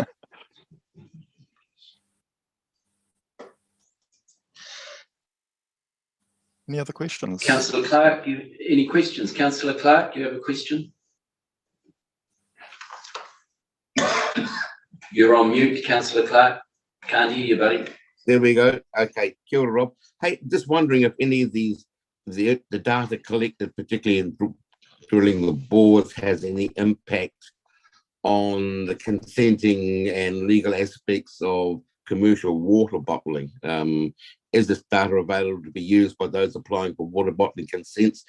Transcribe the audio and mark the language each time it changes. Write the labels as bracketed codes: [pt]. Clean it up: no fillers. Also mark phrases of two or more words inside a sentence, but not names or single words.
[en] Any other questions? Councillor Clark, any questions? Councillor Clark, you have a question? You're on mute, Councillor Clark. Can't hear you, buddy. There we go. [mi] Okay, kia ora, Rob. [en] Hey, just wondering if any of the data collected, particularly in drilling the bores, has any impact on the consenting and legal aspects of commercial water bottling. Is this data available to be used by those applying for water bottling consents?